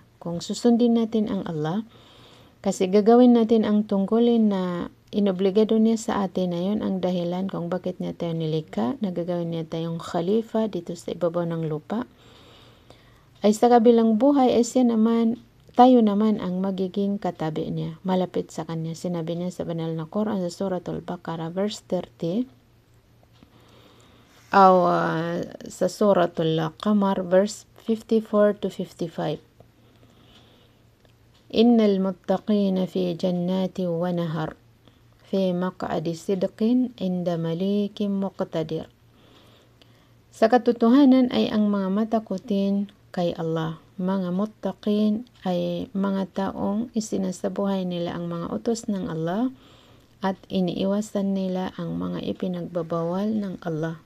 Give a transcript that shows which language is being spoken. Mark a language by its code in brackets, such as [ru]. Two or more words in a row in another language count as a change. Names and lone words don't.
[tl] Kung susundin natin ang Allah, kasi gagawin natin ang tungkulin na inobligado niya sa atin, na yun ang dahilan kung bakit niya tayo nilikha, na gagawin niya tayong khalifa dito sa ibabaw ng lupa, ay sa kabilang buhay ay tayo naman ang magiging katabi niya, malapit sa kanya. Sinabi niya sa banal na Quran sa Suratul Baqarah verse 30 sa Suratul Qamar verse 54 to 55. [ar] إن المتقين في جنات ونهر في مقعد صدق عند مليك مقتدر. [tl] Sa katotohanan ay ang mga matakutin kay Allah. Mga muttaqin ay mga taong isinasabuhay nila ang mga utos ng Allah at iniiwasan nila ang mga ipinagbabawal ng Allah.